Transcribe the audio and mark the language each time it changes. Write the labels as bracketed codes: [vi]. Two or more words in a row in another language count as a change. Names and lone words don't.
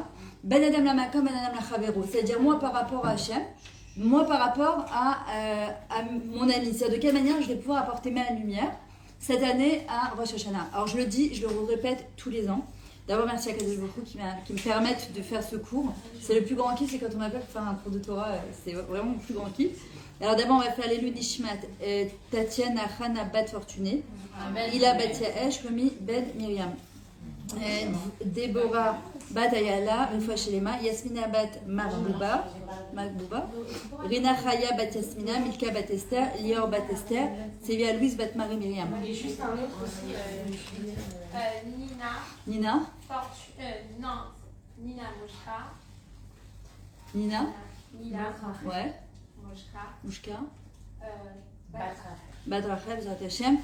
[he] בן אדם למקום, בן אדם לחברו. [fr] C'est-à-dire moi par rapport à Hachem, moi par rapport à mon ami. C'est-à-dire de quelle manière je vais pouvoir apporter ma lumière cette année à Rosh Hashanah. Alors je le dis, je le répète tous les ans. D'abord merci à [he] קדוש ברוך הוא [fr] qui me permettent de faire ce cours. C'est le plus grand kiff, c'est quand on m'appelle pour faire un cours de Torah, c'est vraiment le plus grand kiff. Alors d'abord on va faire [he] לעילוי נשמת, [fr] Tatiana Hana Bat Fortuné, Ila Bat Yaesh, Romi Ben Miriam, Déborah Bat Ayala, une fois chez les mains, Yasmina Bat Magbuba, Rina Chaya Bat Yasmina, Milka Bat Esther, Lior Bat Esther, Sévia Louise Bat Marie Myriam. Et juste un autre aussi, Nina. Non, Nina Moshka. Nina. Ouais. Moshka. [he] Bat Rachel, בעזרת השם.